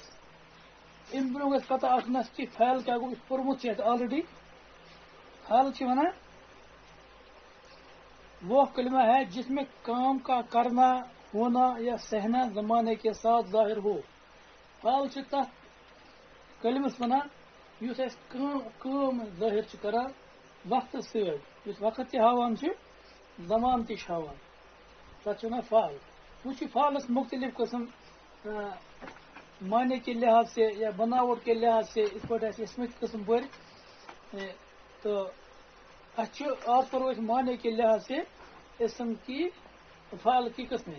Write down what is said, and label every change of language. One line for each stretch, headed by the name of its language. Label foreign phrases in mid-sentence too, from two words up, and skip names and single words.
Kashmiri: ان برو گھس پتہ آسنس کہ فعل کیا گو پورمت آلریڈی.
Urdu: فعل ونان وہ کلمہ ہے جس میں کام کا کرنا، ہونا یا سہنا زمانے کے ساتھ ظاہر ہو.
Kashmiri: فعل تک کلمس ونان اس کام ظاہر کران وقت ست وقت ہاوان زمان ہاوان تک ونان فعل. وہ فعلس مختلف قسم
Urdu: معنی کے لحاظ سے یا بناوٹ کے لحاظ سے
Kashmiri: اس پہ اسمت قسم بر تو آج کرو اس
Urdu: معنی کے لحاظ سے اسم کی فعل کی قسمیں.